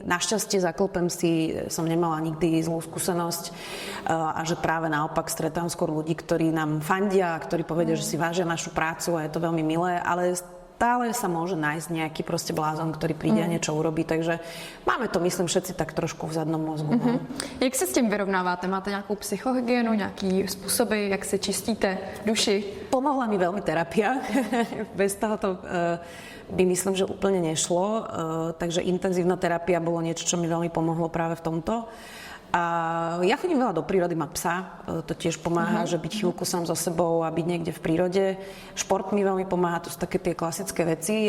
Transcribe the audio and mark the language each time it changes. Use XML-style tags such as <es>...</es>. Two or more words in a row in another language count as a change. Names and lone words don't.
<sk>Našťastie zaklopem si, som nemala nikdy zlú skúsenosť a že práve naopak stretám skôr ľudí, ktorí nám fandia, ktorí povedia, že si vážia našu prácu a je to veľmi milé, ale stále sa môže nájsť nejaký proste blázon, ktorý príde a niečo urobí, takže máme to, myslím, všetci tak trošku v zadnom mozgu. No.</sk> <cs>Jak se s tím vyrovnáváte? Máte nějakou psychohygienu, nějaký způsoby, jak se čistíte duši?</cs> <sk>Pomohla mi veľmi terapia. Bez toho to by myslím, že úplne nešlo, takže intenzívna terapia bolo niečo, čo mi veľmi pomohlo práve v tomto. A ja chodím veľa do prírody, mám psa, to tiež pomáha, že byť chvíľku sám so sebou a byť niekde v prírode. Šport mi veľmi pomáha, to sú také tie klasické veci.</sk>